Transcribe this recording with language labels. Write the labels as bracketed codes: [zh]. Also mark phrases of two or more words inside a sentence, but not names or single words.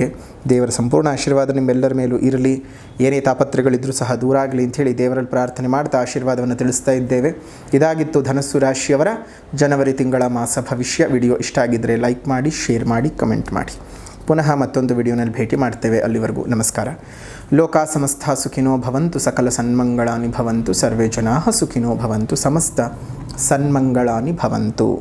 [kn] ದೇವರ ಸಂಪೂರ್ಣ ಆಶೀರ್ವಾದ ನಿಮ್ಮೆಲ್ಲರ ಮೇಲೂ ಇರಲಿ. ಏನೇ ತಾಪತ್ರಗಳಿದ್ದರೂ ಸಹ ದೂರ ಆಗಲಿ ಅಂಥೇಳಿ ದೇವರಲ್ಲಿ ಪ್ರಾರ್ಥನೆ ಮಾಡ್ತಾ ಆಶೀರ್ವಾದವನ್ನು ತಿಳಿಸ್ತಾ ಇದ್ದೇವೆ. ಇದಾಗಿತ್ತು ಧನಸ್ಸು ರಾಶಿಯವರ ಜನವರಿ ತಿಂಗಳ ಮಾಸ ಭವಿಷ್ಯ. ವಿಡಿಯೋ ಇಷ್ಟ ಆಗಿದ್ದರೆ ಲೈಕ್ ಮಾಡಿ, ಶೇರ್ ಮಾಡಿ, ಕಮೆಂಟ್ ಮಾಡಿ. ಪುನಃ ಮತ್ತೊಂದು ವಿಡಿಯೋನಲ್ಲಿ ಭೇಟಿ ಮಾಡ್ತೇವೆ. ಅಲ್ಲಿವರೆಗೂ ನಮಸ್ಕಾರ. [sa] ಲೋಕಾ ಸಮಸ್ತ ಸುಖಿನೋ ಭವಂತು, ಸಕಲ ಸನ್ಮಂಗಳಾನಿ ಭವಂತು, ಸರ್ವೇ ಜನಾಃ ಸುಖಿನೋ ಭವಂತು, ಸಮಸ್ತ ಸನ್ಮಂಗಳಾನಿ ಭವಂತು.